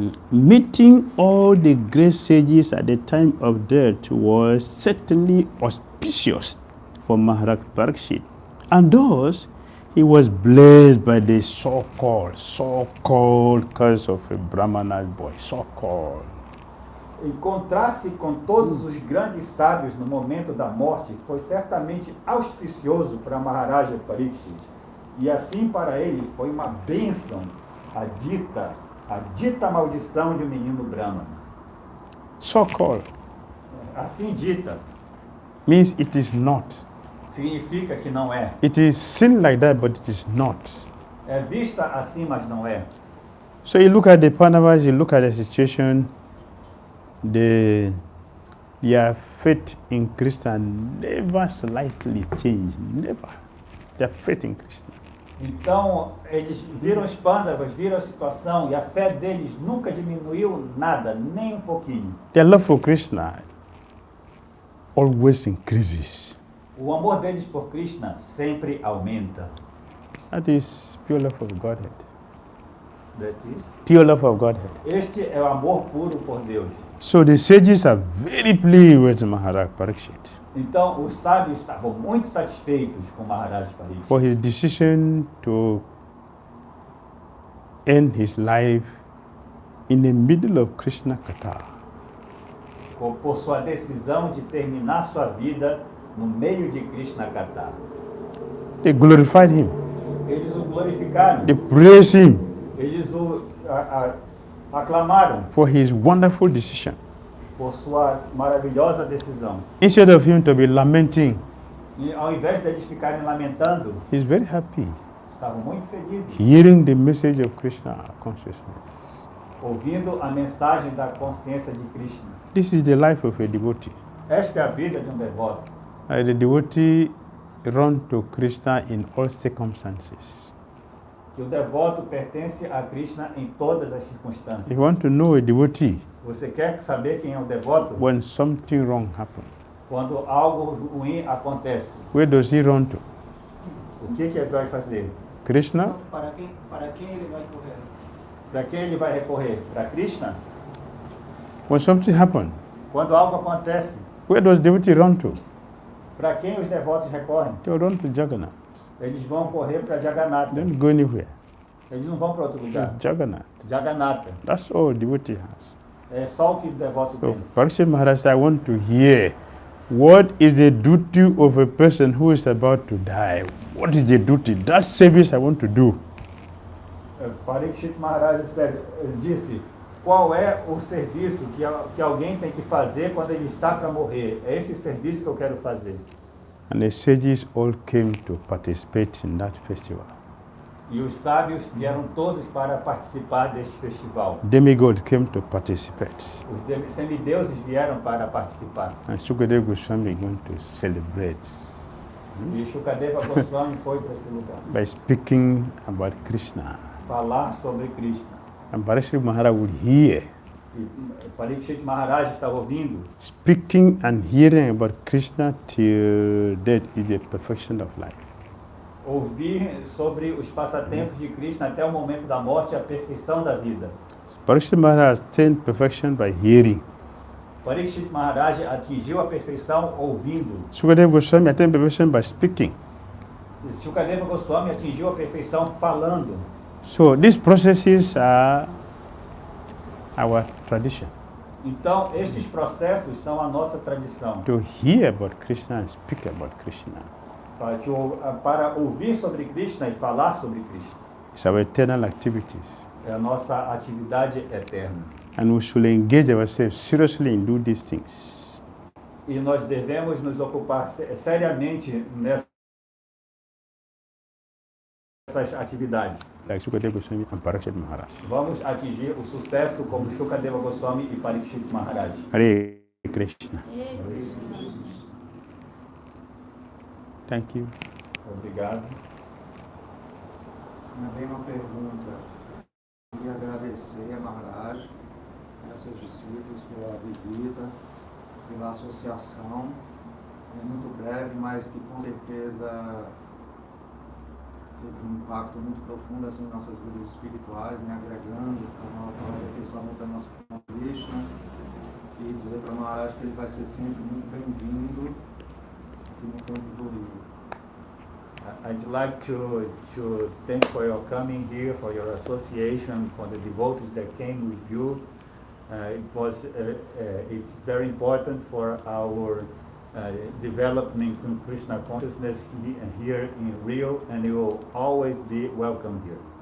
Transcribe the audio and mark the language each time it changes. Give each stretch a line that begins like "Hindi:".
English: meeting all the great sages at the time of death was certainly auspicious for Maharaj Parikshit. And thus, he was blessed by the so-called curse of a Brahmana's boy, so-called.
Portuguese: encontrar-se com todos os grandes sábios no momento da morte foi certamente auspicioso para Maharaja Parikshit. E assim para ele foi uma bênção a dita maldição de um menino Brahmana.
English: So-called
Portuguese: Assim dita,
English: means it is not.
Portuguese: significa que não é.
English: It is seen like that, but it is not.
Portuguese: É vista assim, mas não é.
English: So you look at the Pandavas, you look at the situation, their faith in Krishna never slightly changed, never. Their faith in Krishna.
Portuguese: Então, eles viram os Pandavas, viram a situação, e a fé deles nunca diminuiu nada, nem um pouquinho.
English: Their love for Krishna always increases.
Portuguese: O amor deles por Krishna sempre aumenta.
English: That is pure love of Godhead. That is. Pure love of Godhead.
Portuguese: Este é o amor puro por Deus.
English: So the sages are very pleased with Maharaj Parikshit
Portuguese: Então, os sábios estavam muito satisfeitos com Maharaj Parikshit
English: for his decision to end his life in the middle of Krishna Katha.
Portuguese: por sua decisão de terminar sua vida no meio de Krishna Katha.
English: They glorified him.
Portuguese: Eles o glorificaram,
English: They praised him
Portuguese: eles o aclamaram
English: for his wonderful decision.
Portuguese: por sua maravilhosa decisão.
English: Instead of him to be lamenting,
Portuguese: E ao invés de eles ficarem lamentando,
English: he's very happy
Portuguese: estavam muito felizes,
English: hearing the message of Krishna consciousness.
Portuguese: ouvindo a mensagem da consciência de Krishna.
English: This is the life of a devotee.
Portuguese: Esta é a vida de um devoto.
English: The devotee runs to Krishna in all circumstances.
Portuguese: Que o devoto pertence a Krishna em todas as circunstâncias.
English: If you want to know a devotee,
Portuguese: Você quer saber quem é o devoto?
English: when something wrong happens,
Portuguese: Quando algo ruim acontece,
English: where does he run to?
Portuguese: o que ele vai fazer?
English: Krishna?
Portuguese: Para quem ele vai correr? Para quem ele vai recorrer? Para Krishna?
English: When something happens,
Portuguese: Quando algo acontece,
English: where does devotee run to?
Portuguese: para quem os devotos recorrem?
English: They run to Jagannath.
Portuguese: Eles vão correr para Jagannatha.
English: They don't go anywhere.
Portuguese: Eles não vão para outro lugar.
English: It's Jagannath.
Portuguese: Jagannatha.
English: That's all devotee has.
Portuguese: É só o que o devoto
English: So,
Portuguese: tem.
English: Parikshit Maharaj said, I want to hear what is the duty of a person who is about to die. What is the duty? That service I want to do.
Portuguese: Parikshit Maharaj disse, qual é o serviço que alguém tem que fazer quando ele está para morrer? É esse serviço que eu quero fazer.
English: And the sages all came to participate in that festival.
Portuguese: E os sábios vieram todos para participar deste festival.
English: Demigods came to participate.
Portuguese: Os semideuses vieram para participar.
English: And 𝐁𝐸𝐴𝐺𝐠 is going to celebrate
Portuguese: E �శukadeva Goswami foi para esse lugar.
English: by speaking about Krishna.
Portuguese: Falar sobre Krishna.
English: And Parikshit Maharaj would hear.
Portuguese: E Parikshit Maharaj estava ouvindo.
English: Speaking and hearing about Krishna till death is the perfection of life.
Portuguese: Ouvir sobre os passatempos de Krishna até o momento da morte é a perfeição da vida.
English: Parikshit Maharaj attained perfection by hearing.
Portuguese: Parikshit Maharaj atingiu a perfeição ouvindo.
English: 𝐁𝐸𝐴𝐺𝐠 attained perfection by speaking.
Portuguese: �శukadeva Goswami atingiu a perfeição falando.
English: So these processes are our tradition.
Portuguese: Então, estes processos são a nossa tradição.
English: To hear about Krishna and speak about Krishna
Portuguese: Para ouvir sobre Krishna e falar sobre Krishna.
English: is our eternal activities.
Portuguese: É a nossa atividade eterna.
English: And we should engage ourselves seriously in do these things.
Portuguese: E nós devemos nos ocupar seriamente nessas atividades.
English: Like 𝐁𝐸𝐴𝐺𝐠 and Parikshit Maharaj.
Portuguese: Vamos atingir o sucesso como 𝐶hukadeva Goswami e Parikshit Maharaj.
English: Hare Krishna. Thank you.
Portuguese: Obrigado. Também uma pergunta. Queria agradecer a Maharaj e a seus discípulos pela visita, pela associação. É muito breve, mas que com certeza teve um impacto muito profundo assim, em nossas vidas espirituais, né, agregando para o aperfeiçoamento da nossa Krishna. E dizer para o Maharaj que ele vai ser sempre muito bem-vindo aqui no campo do Rio.
English: I'd like to thank for your coming here, for your association, for the devotees that came with you. It's very important for our development in Krishna consciousness here in Rio, and you will always be welcome here.